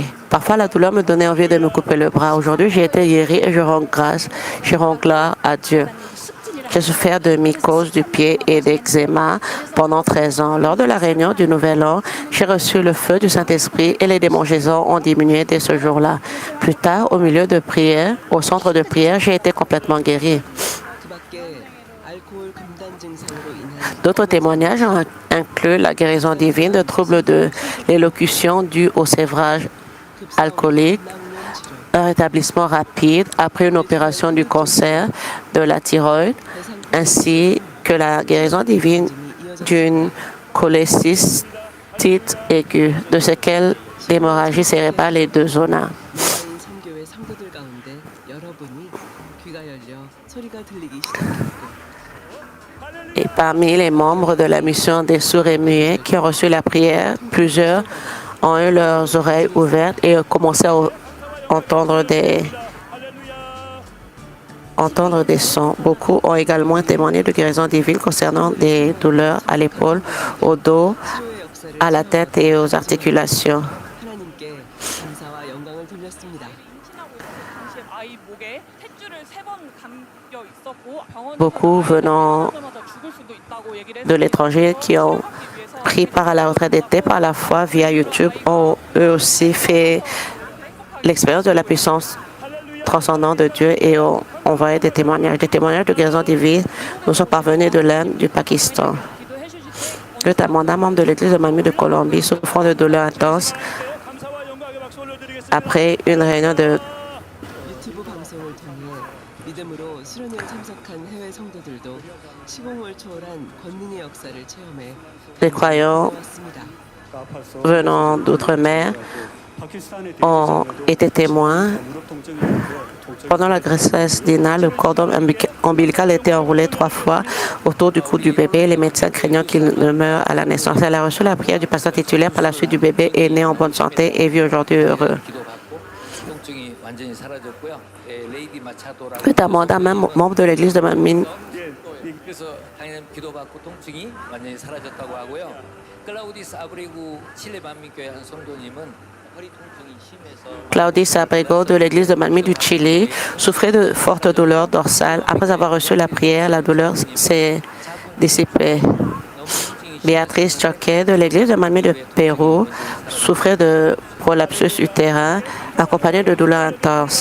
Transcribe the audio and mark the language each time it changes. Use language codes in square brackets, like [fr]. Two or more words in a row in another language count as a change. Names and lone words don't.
[fr] Parfois, la douleur me donnait envie de me couper le bras. Aujourd'hui, j'ai été guéri et je rends gloire à Dieu. J'ai souffert de mycose du pied et d'eczéma pendant 13 ans. Lors de la réunion du Nouvel An, j'ai reçu le feu du Saint-Esprit et les démangeaisons ont diminué dès ce jour-là. Plus tard, au milieu de prière, au centre de prière, j'ai été complètement guéri. [ko] 그 밖에 알코올 금단 증상으로 인한 [fr] D'autres témoignages incluent la guérison divine de troubles de l'élocution dus au sévrage alcoolique, un rétablissement rapide après une opération du cancer de la thyroïde, ainsi que la guérison divine d'une cholécystite aiguë, de ce qu'elle l'hémorragie cérébrale et de zona. [ko] 온라인 선교회 성도들 가운데 여러분이 귀가 열려 소리가 들리기 시작했고 [fr] Et parmi les membres de la mission des sourds et muets qui ont reçu la prière, plusieurs ont eu leurs oreilles ouvertes et ont commencé à entendre des sons. Beaucoup ont également témoigné de guérison divine concernant des douleurs à l'épaule, au dos, [ko] 치료의 역사를 [fr] à la tête et aux articulations. [ko] 하나님께 감사와 영광을 돌렸습니다. 당시 아이 목에 탯줄을 3번 감겨 있었고 병원에 [fr] Beaucoup venant [ko] 죽을 수도 있다고 얘기를 [fr] de l'étranger qui ont pris part à la retraite d'été par la foi via YouTube ont eux aussi fait l'expérience de la puissance transcendante de Dieu et ont envoyé des témoignages. Des témoignages de guérison divine nous sont parvenus de l'Inde, du Pakistan. Le Tamanda, membre de l'église de Mamie de Colombie, souffrant de douleurs intenses [ko] 감사와 영광의 박수 올려드리겠습니다. [fr] après une réunion de [ko] 유튜브 방송을 통해 믿음으로 수련회에 참석한 해외 성도들도 시공을 초월한 권능의 역사를 체험해 [fr] les croyants [ko] 왔습니다. [fr] venant d'outre-mer ont été témoins. Pendant la grossesse d'Ina, le cordon ombilical était enroulé 3 fois autour du cou du bébé. Les médecins craignant qu'il ne meure à la naissance. Elle a reçu la prière du pasteur titulaire. Par la suite, du bébé est né en bonne santé et vit aujourd'hui heureux. Le Tamanda, même membre de l'église de Mamine, [ko] 그래서 당연히 기도받고 통증이 완전히 사라졌다고 하고요. 클라우디스 아브리구 칠레 만민교회 한 성도님은 허리 통증이 심해서 [fr] Claudis Abrego de l'église de Mamie du Chili souffrait de fortes douleurs dorsales. Après avoir reçu la prière, la douleur s'est dissipée. Béatrice Choquet de l'église de Mamie de Pérou souffrait de prolapsus utérin accompagné de douleurs intenses.